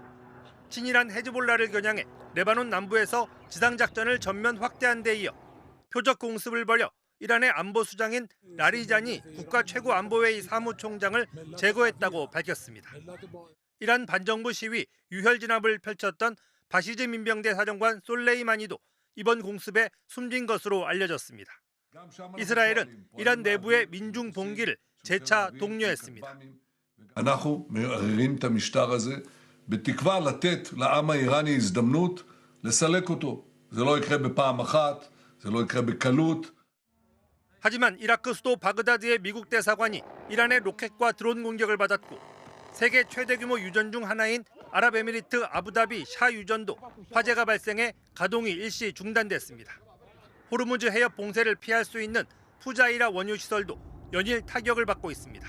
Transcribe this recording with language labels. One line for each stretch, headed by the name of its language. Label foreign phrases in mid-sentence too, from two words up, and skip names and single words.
Korean: 친이란 헤즈볼라를 겨냥해 레바논 남부에서 지상작전을 전면 확대한 데 이어 표적 공습을 벌여 이란의 안보수장인 라리자니 국가 최고안보회의 사무총장을 제거했다고 밝혔습니다. 이란 반정부 시위 유혈 진압을 펼쳤던 바시즈 민병대 사령관 솔레이마니도 이번 공습에 숨진 것으로 알려졌습니다. 이스라엘은 이란 내부의 민중 봉기를 재차 독려했습니다.
Hebrew: אנחנו מערערים את המשטר הזה בתקווה לתת לעם האיראני הזדמנות לסלק אותו. זה לא יקרה בפעם אחת, זה לא יקרה בקלות.
Korean: 하지만 이라크 수도 바그다드의 미국 대사관이 이란의 로켓과 드론 공격을 받았고 세계 최대 규모 유전 중 하나인 아랍에미리트 아부다비 샤 유전도 화재가 발생해 가동이 일시 중단됐습니다. 호르무즈 해협 봉쇄를 피할 수 있는 푸자이라 원유 시설도 연일 타격을 받고 있습니다.